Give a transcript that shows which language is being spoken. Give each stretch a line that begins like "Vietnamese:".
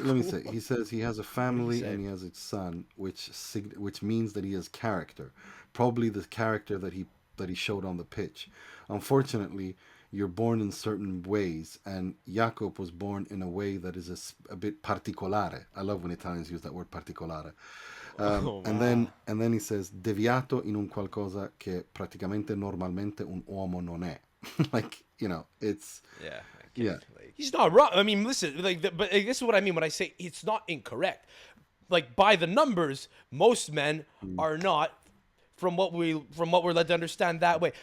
English: Let me say. He says he has a family say? and he has a son, which means that he has character. Probably the character that he showed on the pitch. Unfortunately, you're born in certain ways, and Jacob was born in a way that is a bit particolare. I love when Italians use that word particolare.
Italian: And then he says deviato in un qualcosa che praticamente normalmente un uomo non è.
English: Like, it's Yeah. yeah. He's not wrong. I mean, listen, but this is what I mean when I say it's not incorrect. Like, by the numbers, most men are not, from what we're led to understand, that way.